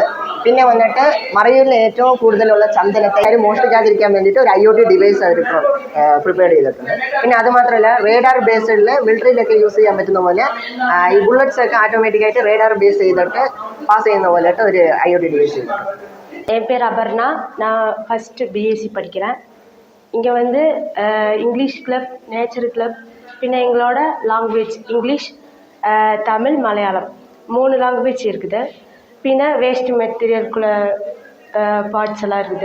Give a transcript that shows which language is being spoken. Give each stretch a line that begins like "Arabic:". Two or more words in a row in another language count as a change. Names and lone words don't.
Malayalam: പിന്നെ വന്നിട്ട് മറയൂരിൽ ഏറ്റവും കൂടുതലുള്ള ചന്ദനത്തെ മോഷ്ടിക്കാതിരിക്കാൻ വേണ്ടിയിട്ട് ഒരു
English: IoT device
Malayalam: അവർ പ്രിപ്പയർ ചെയ്തിട്ടുണ്ട്. പിന്നെ അതുമാത്രമല്ല
English: radar based
Malayalam: മിലിറ്ററിയിലൊക്കെ യൂസ് ചെയ്യാൻ പറ്റുന്ന പോലെ ഈ ബുള്ളറ്റ്സ് ഒക്കെ ഓട്ടോമാറ്റിക്കായിട്ട്
English: radar base
Malayalam: ചെയ്തിട്ട് പാസ് ചെയ്യുന്ന പോലെയായിട്ട് ഒരു
English: IoT device
Malayalam: ചെയ്തിട്ടുണ്ട്.
Tamil: என் பேர் அபர்ணா. நான்
English: first BSc
Tamil: படிக்கிறேன். இங்கே வந்து
English: English club, nature club,
Tamil: பின்ன எங்களோட லாங்குவேஜ் இங்கிலீஷ், தமிழ், மலையாளம் 3 லாங்குவேஜ் இருக்குது. பின்ன
English: waste material
Tamil: பார்ட்ஸ் எல்லாம் இருக்குது.